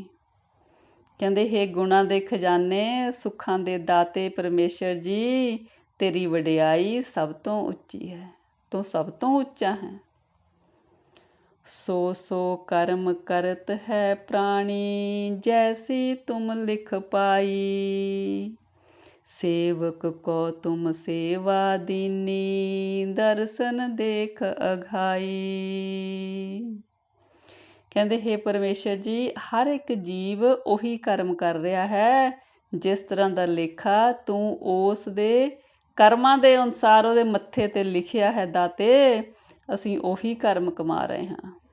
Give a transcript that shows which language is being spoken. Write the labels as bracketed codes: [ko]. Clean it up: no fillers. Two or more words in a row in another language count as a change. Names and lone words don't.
[pa] ਕਹਿੰਦੇ ਹੇ ਗੁਣਾਂ ਦੇ ਖਜ਼ਾਨੇ, ਸੁੱਖਾਂ ਦੇ ਦਾਤੇ ਪਰਮੇਸ਼ਰ ਜੀ, ਤੇਰੀ ਵਡਿਆਈ ਸਭ ਤੋਂ ਉੱਚੀ ਹੈ, ਤੂੰ ਸਭ ਤੋਂ ਉੱਚਾ ਹੈ। ਸੋ ਸੋ ਕਰਮ ਕਰਤ ਹੈ ਪ੍ਰਾਣੀ, ਜੈਸੀ ਤੁਮ ਲਿਖ ਪਾਈ। ਸੇਵਕ ਕਉ ਤੁਮ ਸੇਵਾ ਦੀਨੀ, ਦਰਸਨੁ ਦੇਖਿ ਅਘਾਈ। ਕਹਿੰਦੇ ਹੇ ਪਰਮੇਸ਼ਰ ਜੀ, ਹਰ ਇੱਕ ਜੀਵ ਉਹੀ ਕਰਮ ਕਰ ਰਿਹਾ ਹੈ ਜਿਸ ਤਰ੍ਹਾਂ ਦਾ ਲੇਖਾ ਤੂੰ ਉਸ ਦੇ ਕਰਮਾਂ ਦੇ ਅਨੁਸਾਰ ਉਹਦੇ ਮੱਥੇ 'ਤੇ ਲਿਖਿਆ ਹੈ ਦਾਤੇ, ਅਸੀਂ ਉਹੀ ਕਰਮ ਕਮਾ ਰਹੇ ਹਾਂ।